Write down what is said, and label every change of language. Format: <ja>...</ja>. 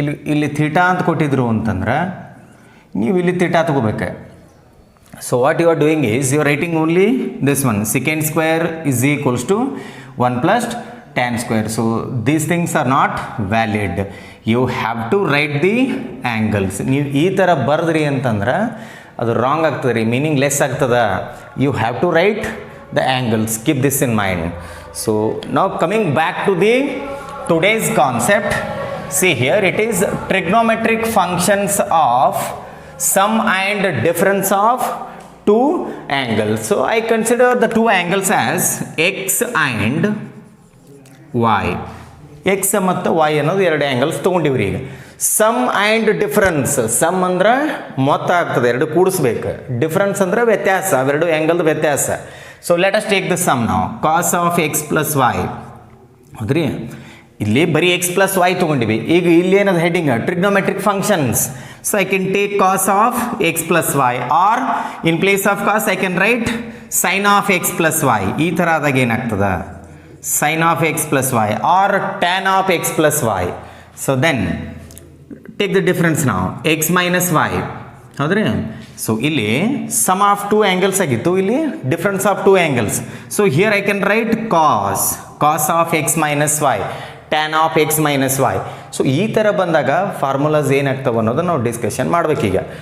<kn>ಇಲ್ಲಿ ಥೀಟಾ ಅಂತ ಕೊಟ್ಟಿದ್ರು ಅಂತಂದ್ರೆ ನೀವು ಇಲ್ಲಿ ಥೀಟಾ ತಗೋಬೇಕು.</kn> <en>So what you are doing is you are writing only this one, secant square is equals to 1 plus tan square. So these things are not valid. You have to write the angles.</en> <kn>ನೀವು ಈ ಥರ ಬರೆದ್ರಿ ಅಂತಂದ್ರೆ ಅದು wrong ಆಗ್ತದೆ ರೀ, meaningless ಆಗ್ತದ.</kn> <en>You have to write the angles. Keep this in mind. So now coming back to the today's concept. See here, it is trigonometric functions of sum and difference of two angles. So I consider the two angles as x and y.</en> <kn>x ಮತ್ತು y ಅನ್ನೋದು ಎರಡು angles ತೊಗೊಂಡಿವ್ರಿ. ಈಗ some and difference, some ಅಂದ್ರೆ ಮೊತ್ತ ಆಗ್ತದೆ, ಎರಡು ಕೂಡಿಸ್ಬೇಕು. Difference ಅಂದ್ರೆ ವ್ಯತ್ಯಾಸ, ಅವೆರಡು ಆ್ಯಂಗಲ್ದು ವ್ಯತ್ಯಾಸ.</kn> <en>so let us take the sum</en> <kn>ನಾವು. ಕಾಸ್ ಆಫ್ ಎಕ್ಸ್ ಪ್ಲಸ್ ವೈ ಹೌದ್ರಿ, ಇಲ್ಲಿ ಬರೀ ಎಕ್ಸ್ ಪ್ಲಸ್ ವೈ ತೊಗೊಂಡಿವಿ. ಈಗ ಇಲ್ಲಿ ಏನದು heading trigonometric functions.</kn> <en>So I can take cos of x plus y, or in place of cos I can write sine of x plus y.</en> <kn>ಈ ಥರ ಆದಾಗ ಏನಾಗ್ತದ</kn> <en>sine of x plus y or tan of x plus y. So then take the difference now, x minus y ಹೌದ್ರಿ. So ಇಲ್ಲಿ sum of two angles ಆಗಿತ್ತು, ಇಲ್ಲಿ difference of two angles. So here I can write cos of x minus y, tan of x minus y.</en> <kn>So ಈ ಥರ ಬಂದಾಗ formulas ಏನಾಗ್ತವೆ ಅನ್ನೋದು ನಾವು discussion ಮಾಡಬೇಕೀಗ.</kn>